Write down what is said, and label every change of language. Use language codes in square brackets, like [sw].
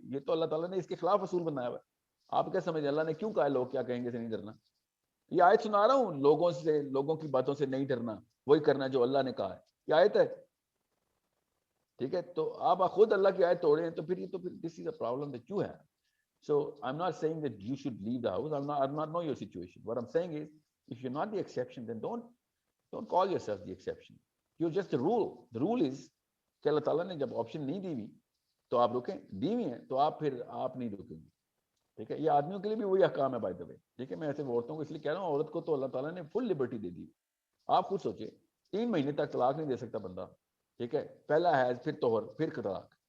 [ur] یہ تو اللہ تعالیٰ نے اس کے خلاف اصول بنایا ہوا ہے. آپ کیا سمجھیں اللہ نے کیوں کہا ہے لوگ کیا کہیں گے سے نہیں ڈرنا؟ یہ آیت سنا رہا ہوں, لوگوں سے, لوگوں کی باتوں سے نہیں ڈرنا, وہی کرنا جو اللہ نے کہا ہے. یہ آیت ہے, ٹھیک ہے. تو آپ خود اللہ کی آیت توڑے ہیں تو پھر [en] this is a problem that you have. So I'm not saying that you should leave the house. I'm not know your situation. What I'm saying is, if you're not the exception, then don't call yourself the exception. You're just the rule. The rule is [ur] کہ اللہ تعالیٰ نے جب option نہیں دی ہوئی تو آپ رکیں, دی ہوئی ہیں تو آپ نہیں رکیں گے, ٹھیک ہے. یہ آدمیوں کے لیے بھی وہی احکام ہے [en] by the way, [ur] ٹھیک ہے. میں ایسے عورتوں کو اس لیے کہہ رہا ہوں, عورت کو تو اللہ تعالیٰ نے فل لبرٹی دے دی. آپ خود سوچیں, 3 مہینے تک طلاق نہیں دے سکتا بندہ, ٹھیک ہے. پہلا حیض, پھر طہر, پھر طلاق,